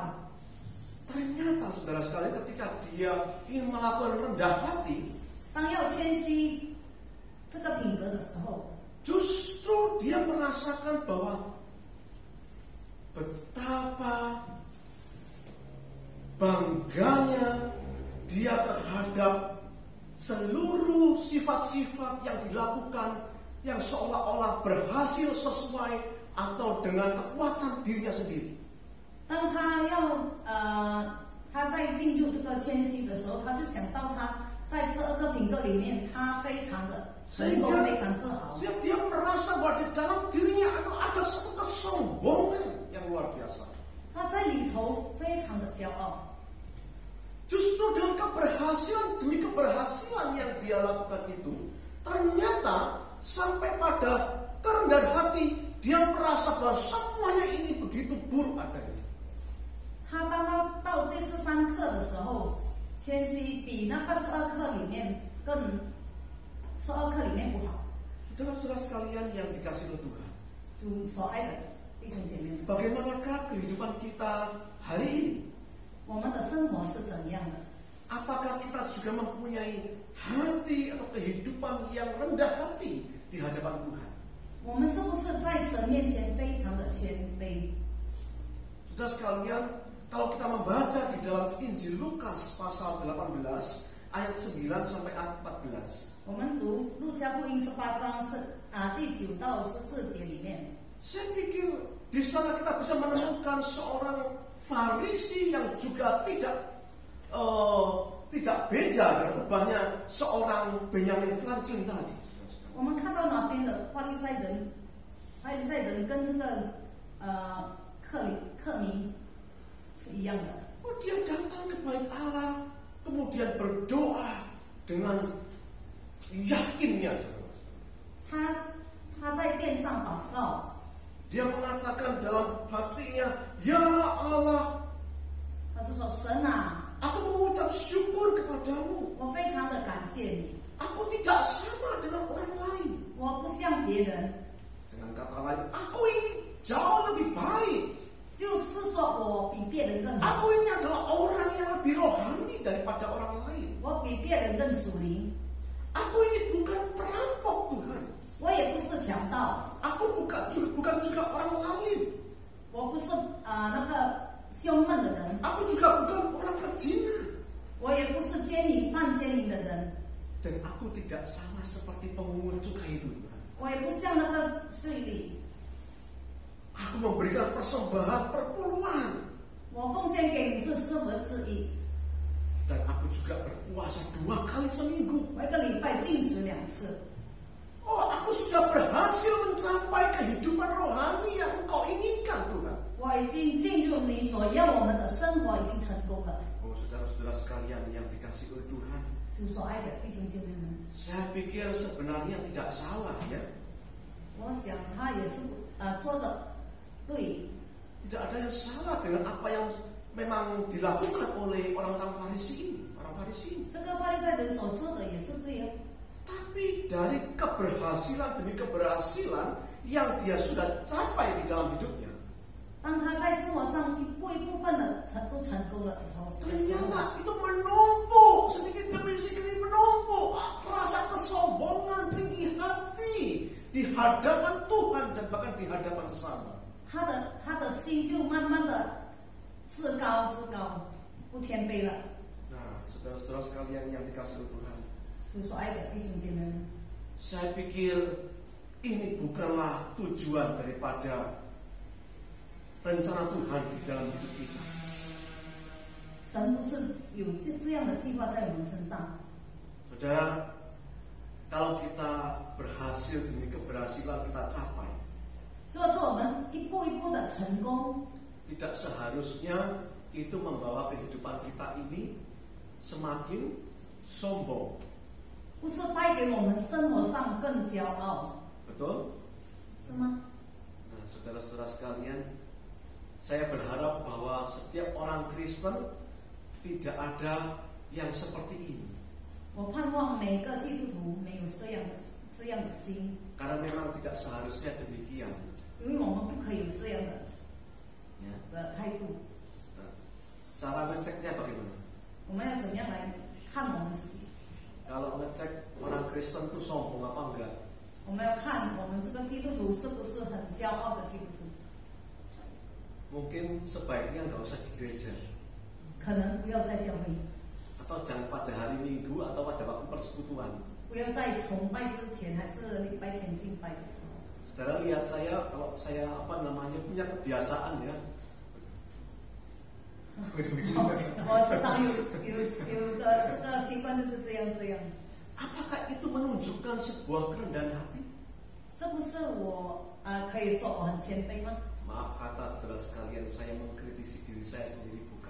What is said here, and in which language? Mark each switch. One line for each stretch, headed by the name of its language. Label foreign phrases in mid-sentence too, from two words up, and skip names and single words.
Indonesian: Ternyata saudara sekalian, ketika dia ingin melakukan rendah hati,
Chinese: 当要谦虚这个品格的时候，
Indonesian: justru dia merasakan bahwa betapa bangganya dia terhadap seluruh sifat-sifat yang dilakukan yang seolah-olah berhasil sesuai atau dengan kekuatan dirinya sendiri.
Chinese: 当他在进入这个谦虚的时候，他就想到他在12个品格里面，他非常的成功，非常自豪。
Indonesian: Sehingga dia merasa bahwa di dalam dirinya ada satu kesombongan yang luar biasa.
Chinese: 他在里头非常的骄傲。
Indonesian: Justru dengan keberhasilan demi keberhasilan yang dia lakukan itu, ternyata sampai pada kerendahan hati dia merasa bahwa semuanya ini begitu buruk adanya.
Chinese: 他当他到第13课的时候，谦虚比那个12课里面12课里面不好。
Indonesian: Saudara-saudara sekalian yang dikasihi oleh Tuhan,
Chinese: 主所爱的弟兄姐妹们，
Indonesian: bagaimanakah kehidupan kita hari ini?
Chinese: 我们的生活是怎样的？
Indonesian: Apakah kita juga mempunyai hati atau kehidupan yang rendah hati di hadapan Tuhan?
Chinese: 我们是不是在神面前非常的谦卑？
Indonesian: Saudara sekalian, kalau kita membaca di dalam Injil Lukas pasal 18 ayat 9 sampai ayat 14.
Chinese: 我们读路加福音18章第9到14节里面，
Indonesian: Saya pikir di sana kita bisa menemukan seorang Farisi yang juga tidak beda dengan ubahnya seorang Benyamin Franklin tadi.
Chinese: 我们看到哪边的法利赛人跟这个克民是一样的。
Indonesian: Oh, dia datang ke bait Allah, kemudian berdoa dengan yakinnya.
Chinese: 他在殿上祷告，
Indonesian: Dia mengatakan dalam hatinya, Ya Allah,
Chinese: 他就说：“神啊，
Indonesian: aku mengucap syukur kepadamu.
Chinese: 我非常的感谢你，
Indonesian: Aku tidak sama dengan orang lain.
Chinese: 我不像别人，
Indonesian: Dengan kata lain, aku ini jauh lebih baik.
Chinese: 就是说我比别人更好，
Indonesian: Aku ini adalah orang yang lebih rohani daripada orang lain.
Chinese: 我比别人更属灵，
Indonesian: Aku ini bukan perampok Tuhan.
Chinese: 我也不是强盗，
Indonesian: Aku bukan juga orang lain.
Chinese: 我不是那个凶狠的人，
Indonesian: Aku juga bukan orang pezina.
Chinese: 我也不是犯奸淫的人，
Indonesian: Dan aku tidak sama seperti pemungut cukai itu Tuhan.
Chinese: 我也不像那个税吏，
Indonesian: Aku memberikan persembahan perpuluhan.
Chinese: 我奉献给你是1/4，
Indonesian: Dan aku juga berpuasa 2 kali seminggu.
Chinese: 我一个礼拜禁食2次。
Indonesian: Oh, aku sudah berhasil mencapai kehidupan rohani yang Engkau inginkan Tuhan.
Chinese: 我已经进入你所要我们的生活，已经成功了。
Indonesian: Oh, saudara-saudara sekalian yang dikasihi oleh Tuhan,
Chinese: 主所爱的弟兄姐妹们，
Indonesian: saya pikir sebenarnya tidak salah ya.
Chinese: 我想他也是做的对，
Indonesian: Tidak ada yang salah dengan apa yang memang dilakukan oleh orang-orang Farisi ini, orang Farisi ini.
Chinese: 这个法利赛人所做的也是对哦。
Indonesian: Tapi dari keberhasilan demi keberhasilan yang dia sudah capai di dalam hidupnya,
Chinese: 当他在生活上一部分的都成功了之后，
Indonesian: ternyata itu menumpuk sedikit demi sedikit menumpuk rasa kesombongan tinggi hati di hadapan Tuhan dan bahkan di hadapan sesama.
Chinese: 他的心就慢慢的自高，不谦卑了。
Indonesian: Nah, saudara-saudara sekalian yang dikasihi Tuhan,
Chinese: 主所爱的弟兄姐妹们，
Indonesian: saya pikir ini bukanlah tujuan daripada rencana Tuhan di dalam hidup kita.
Chinese: 神不是有这样的计划在我们身上。
Indonesian: Saudara, kalau kita berhasil demi keberhasilan kita capai,
Chinese: 如果说我们一步一步的成功，
Indonesian: tidak seharusnya itu membawa kehidupan kita ini semakin sombong.
Chinese: 不是带给我们生活上更骄傲，
Indonesian: Betul?
Chinese: 是吗？
Indonesian: Nah, saudara-saudara sekalian, saya berharap bahwa setiap orang Kristen tidak ada yang seperti ini.
Chinese: 我盼望每个基督徒没有这样的心，
Indonesian: Karena memang tidak seharusnya demikian.
Chinese: 因为我们不可以有这样的
Indonesian: Ya.
Chinese: 态度。
Indonesian: Nah, cara ngeceknya bagaimana?
Chinese: 我们要怎么样来看我们自己？
Indonesian: Kalau ngecek orang Kristen itu sombong apa enggak?
Chinese: 我们要看我们这个基督徒是不是很骄傲的基督徒？
Indonesian: Mungkin sebaiknya nggak usah di gereja,
Chinese: 可能不要在教会，
Indonesian: atau jangan pada hari Minggu atau pada waktu persekutuan.
Chinese: 不要在崇拜之前还是礼拜天敬拜的时候。
Indonesian: Saudara lihat saya, kalau saya punya kebiasaan ya.
Chinese: 我时常有的这个习惯就是这样。
Indonesian: Apakah itu menunjukkan sebuah kerendahan hati?
Chinese: 是不是我可以说我很谦卑吗？
Indonesian: Maaf kata saudara sekalian, saya mengkritisi diri saya sendiri bukan.